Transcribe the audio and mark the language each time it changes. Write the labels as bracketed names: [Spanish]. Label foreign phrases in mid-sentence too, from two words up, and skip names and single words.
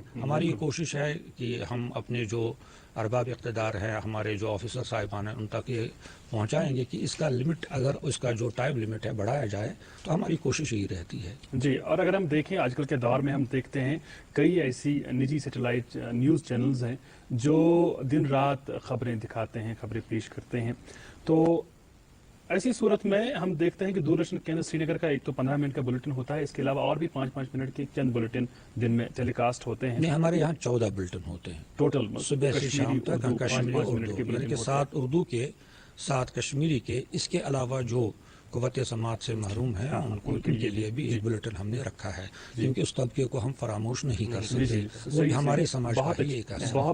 [Urdu] ہماری کوشش ہے کہ ہم اپنے جو ارباب اقتدار ہیں، ہمارے جو آفیسر صاحبان ہیں، ان تک یہ پہنچائیں گے کہ اس کا لمٹ، اگر اس کا جو [English] time limit [Urdu] ہے بڑھایا جائے تو ہماری کوشش یہی رہتی ہے. جی، اور اگر ہم دیکھیں آج کل کے دور میں ہم دیکھتے ہیں کئی ایسی نجی [English] satellite news channels [Urdu] ہیں جو دن رات خبریں دکھاتے ہیں، خبریں پیش کرتے ہیں. تو ایسی صورت میں ہم دیکھتے ہیں کہ دوردرشن کیندر سری نگر کا ایک تو 15 منٹ کا بلٹن ہوتا ہے، اس کے علاوہ اور بھی 5-5 منٹ کے چند بلٹن دن میں ٹیلی کاسٹ ہوتے ہیں. نہیں، ہمارے یہاں 14 بلٹن ہوتے ہیں ٹوٹل، صبح سے شام تک. کشمیری اردو یعنی کہ 7 اردو کے 7 کشمیری کے، اس کے علاوہ جو قوت سماعت سے محروم ہیں ان کے لیے بھی ایک بلٹن ہم نے رکھا ہے، کیونکہ اس طبقے کو ہم فراموش نہیں کر سکتے، وہ ہمارے سماج کا ہی ایک حصہ ہے.